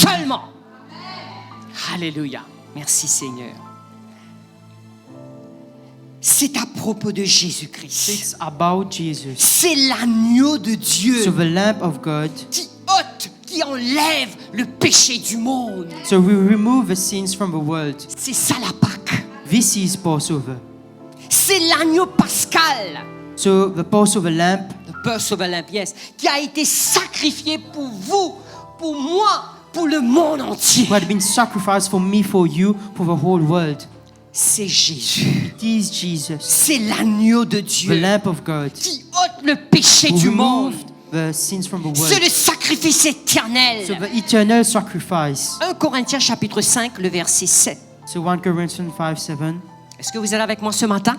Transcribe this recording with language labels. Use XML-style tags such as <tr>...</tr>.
<fr>seulement. Alléluia. Merci Seigneur. C'est à propos de Jésus-Christ.</fr> <en>It's about Jesus.</en> <fr>C'est l'agneau de Dieu</fr> <en>So the Lamb of God.</en> <fr>qui ôte, qui enlève le péché du monde.</fr> <en>So we remove the sins from the world.</en> <fr>C'est ça la Pâque.</fr> <en>This is Passover.</en> <fr>C'est l'agneau pascal.</fr> <en>So the Passover lamb, The Passover lamb, yes,</en> <fr>qui a été sacrifié pour vous, pour moi, pour le monde entier.</fr> <en>who had been sacrificed for me, for you, for the whole world.</en> <fr>C'est Jésus.</fr> <en>It is Jesus,</en> <fr>C'est l'agneau de</fr> <en>the</en> <fr>Dieu</fr> <en>Lamb of God,</en> <fr>qui ôte le péché</fr> <en>who</en> <fr>du monde.</fr> <en>removed the sins from the</en> <fr>C'est</fr> <en>world.</en> <fr>le sacrifice éternel.</fr> <en>So the eternal sacrifice.</en> <fr>1 Corinthiens chapitre 5, le verset 7.</fr> <en>So 1 Corinthians 5:7.</en> <fr>Est-ce que vous êtes avec moi ce matin?</fr>